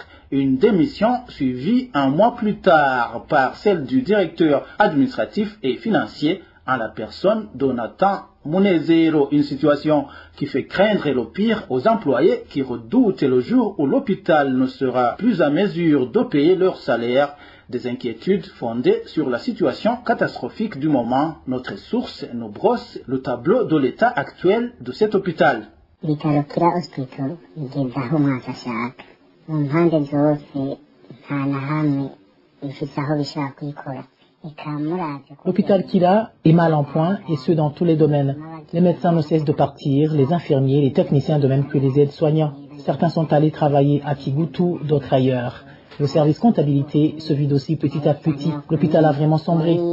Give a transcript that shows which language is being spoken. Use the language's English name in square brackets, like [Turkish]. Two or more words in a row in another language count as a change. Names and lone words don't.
[French] Une démission suivie un mois plus tard par celle du directeur administratif et financier en la personne de Nathan Munezero, une situation qui fait craindre le pire aux employés qui redoutent le jour où l'hôpital ne sera plus à mesure de payer leur salaire. Des inquiétudes fondées sur la situation catastrophique du moment. Notre source nous brosse le tableau de l'état actuel de cet hôpital. [Rundi] ibitaro kira hospital bigeze aho umwaka ashaka mu mpande zose nta na hamwe bifite aho bishaka kwikora. [French] L'hôpital Kila est mal en point, et ce dans tous les domaines. Les médecins ne cessent de partir, les infirmiers, les techniciens, de même que les aides-soignants. Certains sont allés travailler à Kigutu, d'autres ailleurs. Le service comptabilité se vide aussi petit à petit. L'hôpital a vraiment sombré.